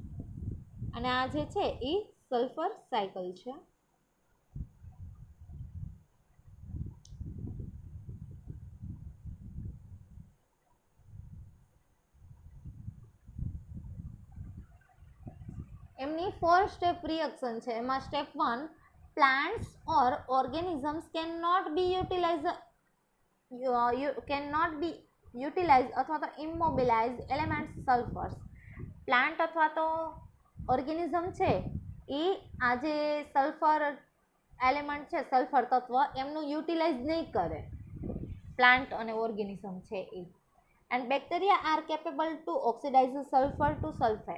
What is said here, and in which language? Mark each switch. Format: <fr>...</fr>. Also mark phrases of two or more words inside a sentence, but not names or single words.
<gu>અને આ જે છે એ સલ્ફર સાયકલ છે. એમની 4</gu> <en>step reaction</en> <gu>છે. એમાં સ્ટેપ 1,</gu> <en>plants or organisms cannot be utilized</en> <gu>અથવા તો</gu> <en>immobilized elements sulfurs.</en> <gu>પ્લાન્ટ અથવા તો ઓર્ગેનિઝમ છે એ આ જે</gu> <en>sulfur element</en> <gu>છે, સલ્ફર તત્વ, એમનું યુટિલાઇઝ નહીં કરે પ્લાન્ટ અને ઓર્ગેનિઝમ છે એ.</gu> <en>and bacteria are capable to oxidize sulfur to sulfate.</en>